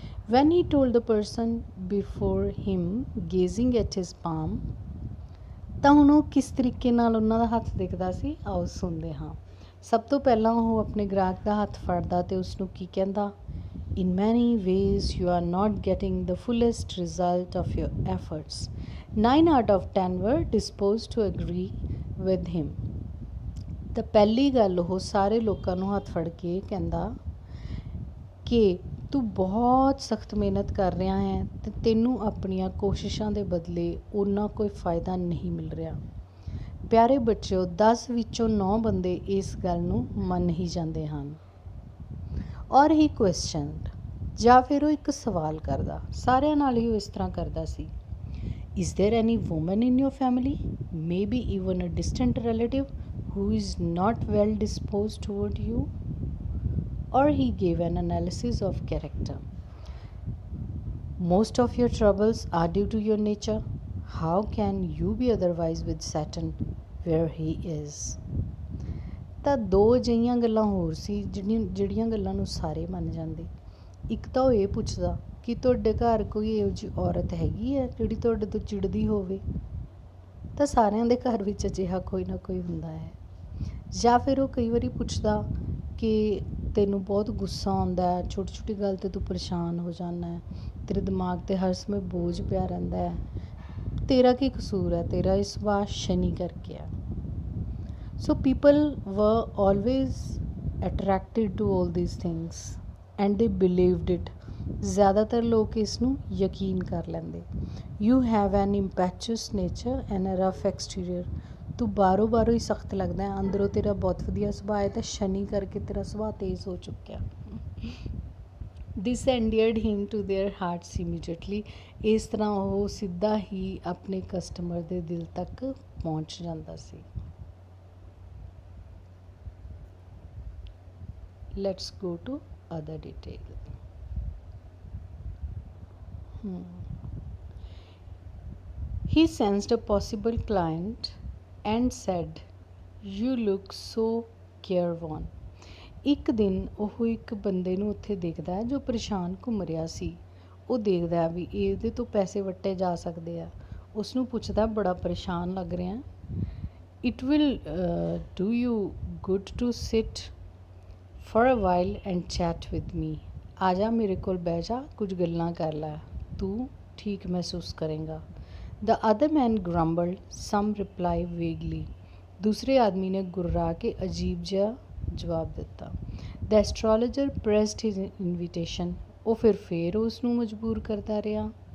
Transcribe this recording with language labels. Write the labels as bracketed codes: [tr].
[en] when he told the person before him gazing at his palm, [pa] ਤਾਂ ਹੁਣ ਉਹ ਕਿਸ ਤਰੀਕੇ ਨਾਲ ਉਹਨਾਂ ਦਾ ਹੱਥ ਦਿਖਦਾ ਸੀ, ਆਓ ਸੁਣਦੇ ਹਾਂ। ਸਭ ਤੋਂ ਪਹਿਲਾਂ ਉਹ ਆਪਣੇ ਗ੍ਰਾਹਕ ਦਾ ਹੱਥ ਫੜਦਾ ਅਤੇ ਉਸਨੂੰ ਕੀ ਕਹਿੰਦਾ, [en] In many ways you are not getting the fullest result of your efforts. 9 out of 10 were disposed to agree with him. [pa] ਤਾਂ ਪਹਿਲੀ ਗੱਲ ਉਹ ਸਾਰੇ ਲੋਕਾਂ ਨੂੰ ਹੱਥ ਫੜ ਕੇ ਕਹਿੰਦਾ ਕਿ ਤੂੰ ਬਹੁਤ ਸਖਤ ਮਿਹਨਤ ਕਰ ਰਿਹਾ ਹੈ ਅਤੇ ਤੈਨੂੰ ਆਪਣੀਆਂ ਕੋਸ਼ਿਸ਼ਾਂ ਦੇ ਬਦਲੇ ਓਨਾ ਕੋਈ ਫਾਇਦਾ ਨਹੀਂ ਮਿਲ ਰਿਹਾ। ਪਿਆਰੇ ਬੱਚਿਓ, 10 ਵਿੱਚੋਂ 9 ਬੰਦੇ ਇਸ ਗੱਲ ਨੂੰ ਮੰਨ ਹੀ ਜਾਂਦੇ ਹਨ। [en] ਔਰ ਹੀ ਕੁਐਸਚਨਡ, [pa] ਜਾਂ ਫਿਰ ਉਹ ਇੱਕ ਸਵਾਲ ਕਰਦਾ, ਸਾਰਿਆਂ ਨਾਲ ਹੀ ਉਹ ਇਸ ਤਰ੍ਹਾਂ ਕਰਦਾ ਸੀ, [en] Is there any woman in your family, maybe even a distant relative, who is not well disposed toward you? Or he gave an analysis of character. Most of your troubles are due to your nature. How can you be otherwise with Saturn where he is? [pa] ਤਾਂ 2 ਅਜਿਹੀਆਂ ਗੱਲਾਂ ਹੋਰ ਸੀ ਜਿਹੜੀਆਂ ਗੱਲਾਂ ਨੂੰ ਸਾਰੇ ਮੰਨ ਜਾਂਦੇ। ਇੱਕ ਤਾਂ ਉਹ ਇਹ ਪੁੱਛਦਾ ਕਿ ਤੁਹਾਡੇ ਘਰ ਕੋਈ ਇਹੋ ਜਿਹੀ ਔਰਤ ਹੈਗੀ ਹੈ ਜਿਹੜੀ ਤੁਹਾਡੇ ਤੋਂ ਚਿੜਦੀ ਹੋਵੇ, ਤਾਂ ਸਾਰਿਆਂ ਦੇ ਘਰ ਵਿੱਚ ਅਜਿਹਾ ਕੋਈ ਨਾ ਕੋਈ ਹੁੰਦਾ ਹੈ। ਜਾਂ ਫਿਰ ਉਹ ਕਈ ਵਾਰੀ ਪੁੱਛਦਾ ਕਿ ਤੈਨੂੰ ਬਹੁਤ ਗੁੱਸਾ ਆਉਂਦਾ ਹੈ, ਛੋਟੀ ਛੋਟੀ ਗੱਲ 'ਤੇ ਤੂੰ ਪਰੇਸ਼ਾਨ ਹੋ ਜਾਂਦਾ ਹੈ, ਤੇਰੇ ਦਿਮਾਗ 'ਤੇ ਹਰ ਸਮੇਂ ਬੋਝ ਪਿਆ ਰਹਿੰਦਾ ਹੈ, ਤੇਰਾ ਕੀ ਕਸੂਰ ਹੈ, ਤੇਰਾ ਇਹ ਸੁਭਾਅ ਸ਼ਨੀ ਕਰਕੇ ਹੈ। [en] So people were always attracted to all these things and they believed it. [pa] ਜ਼ਿਆਦਾਤਰ ਲੋਕ ਇਸ ਨੂੰ ਯਕੀਨ ਕਰ ਲੈਂਦੇ। [en] You have an impetuous nature and a rough exterior. [pa] ਤੂੰ ਬਾਹਰੋਂ ਹੀ ਸਖਤ ਲੱਗਦਾ ਹੈ, ਅੰਦਰੋਂ ਤੇਰਾ ਬਹੁਤ ਵਧੀਆ ਸੁਭਾਅ ਹੈ, ਤਾਂ ਸ਼ਨੀ ਕਰਕੇ ਤੇਰਾ ਸੁਭਾਅ ਤੇਜ਼ ਹੋ ਚੁੱਕਿਆ। [en] This endeared him to their hearts immediately. [pa] ਇਸ ਤਰ੍ਹਾਂ ਉਹ ਸਿੱਧਾ ਹੀ ਆਪਣੇ ਕਸਟਮਰ ਦੇ ਦਿਲ ਤੱਕ ਪਹੁੰਚ ਜਾਂਦਾ ਸੀ। [en] Let's go to other detail. He sensed a possible client and said, You look so careworn. [pa] ਇੱਕ ਦਿਨ ਉਹ ਇੱਕ ਬੰਦੇ ਨੂੰ ਉੱਥੇ ਦੇਖਦਾ ਜੋ ਪਰੇਸ਼ਾਨ ਘੁੰਮ ਰਿਹਾ ਸੀ। ਉਹ ਦੇਖਦਾ ਵੀ ਇਹਦੇ ਤੋਂ ਪੈਸੇ ਵੱਟੇ ਜਾ ਸਕਦੇ ਆ। ਉਸ ਨੂੰ ਪੁੱਛਦਾ, ਬੜਾ ਪਰੇਸ਼ਾਨ ਲੱਗ ਰਿਹਾ। [en] It will do you good to sit for a while and chat with me. [pa] ਆ ਜਾ ਮੇਰੇ ਕੋਲ ਬਹਿ ਜਾ, ਕੁਝ ਗੱਲਾਂ ਕਰ ਲੈ, ਤੂੰ ਠੀਕ ਮਹਿਸੂਸ ਕਰੇਗਾ। [en] The other man grumbled some reply vaguely. [pa] ਦੂਸਰੇ ਆਦਮੀ ਨੇ ਗੁਰਰਾ ਕੇ ਅਜੀਬ ਜਿਹਾ ਜਵਾਬ ਦਿੱਤਾ। [en] The astrologer pressed his invitation. [pa] ਉਹ ਫਿਰ ਉਸ ਨੂੰ ਮਜਬੂਰ ਕਰਦਾ ਰਿਹਾ।